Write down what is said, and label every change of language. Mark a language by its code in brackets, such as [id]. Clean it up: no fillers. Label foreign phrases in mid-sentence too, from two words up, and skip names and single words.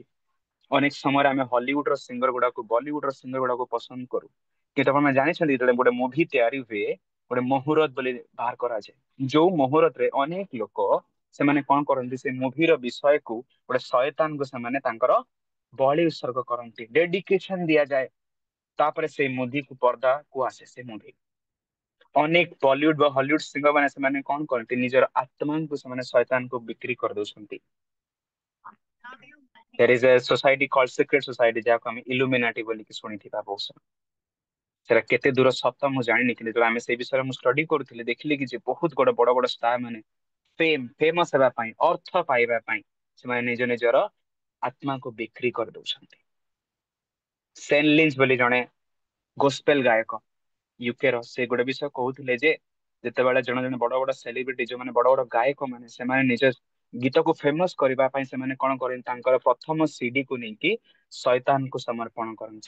[or] ଅନେକ ସମୟରେ ଆମେ ହଲିଉଡ ର ସିଙ୍ଗର ଗୁଡାକୁ ବଲିଉଡ ର ସିଙ୍ଗର ଗୁଡାକୁ ପସନ୍ଦ କରୁ କିନ୍ତୁ ଆପଣ ଜାଣିଛନ୍ତି ଯେତେବେଳେ ଗୋଟେ ମୁଭି ତିଆରି ହୁଏ ଗୋଟେ ମୁହୁରତ ବୋଲି ବାହାର କରାଯାଏ ଯୋଉ ମୁହୁରତରେ ଅନେକ ଲୋକ ସେମାନେ କଣ କରନ୍ତି ସେ ମୁଭିର ବିଷୟକୁ ଗୋଟେ ଶୟତାନଙ୍କୁ ସେମାନେ ତାଙ୍କର ବଳି ଉତ୍ସର୍ଗ କରନ୍ତି ଡେଡିକେସନ ଦିଆଯାଏ ତାପରେ ସେଇ ମୁଭିକୁ ପର୍ଦ୍ଦାକୁ ଆସେ ସେ ମୁଭି ଅନେକ ବଲିଉଡ ବା ହଲିଉଡ ସିଙ୍ଗର ମାନେ ସେମାନେ କଣ କରନ୍ତି ନିଜର ଆତ୍ମାଙ୍କୁ ସେମାନେ ଶୈତାନଙ୍କୁ ବିକ୍ରି କରିଦଉଛନ୍ତି। [en] there is a society called secret society [or] ଯାହାକୁ ଆମେ ଇଲୁମିନାଟି ବୋଲିକି ଶୁଣିଥିବା ବହୁତ ସମୟ। ସେଟା କେତେ ଦୂର ସତ ମୁଁ ଜାଣିନି, କିନ୍ତୁ ଯେତେବେଳେ ଆମେ ସେଇ ବିଷୟରେ ମୁଁ ଷ୍ଟଡି କରୁଥିଲି ଦେଖିଲି କି ଯେ ବହୁତ ବଡ ବଡ ଷ୍ଟାର ମାନେ ଫେମସ ହେବା ପାଇଁ, ଅର୍ଥ ପାଇବା ପାଇଁ ସେମାନେ ନିଜ ନିଜର ଆତ୍ମାକୁ ବିକ୍ରି କରିଦଉଛନ୍ତି। ସେନ୍ ଲିଞ୍ଚ ବୋଲି ଜଣେ ଗୋସ୍ପେଲ ଗାୟକ ୟୁକେ ର, ସେ ଗୋଟେ ବିଷୟ କହୁଥିଲେ ଯେ ଯେତେବେଳେ ଜଣେ ଜଣେ ବଡ ବଡ ସେଲିବ୍ରିଟି ଯୋଉମାନେ ବଡ ବଡ ଗାୟକ ମାନେ ସେମାନେ ନିଜ ଗୀତକୁ ଫେମସ କରିବା ପାଇଁ ସେମାନେ କଣ କରନ୍ତି ତାଙ୍କର ପ୍ରଥମ ସିଡି କୁ ନେଇକି ଶୈତାନଙ୍କୁ ସମର୍ପଣ କରନ୍ତି।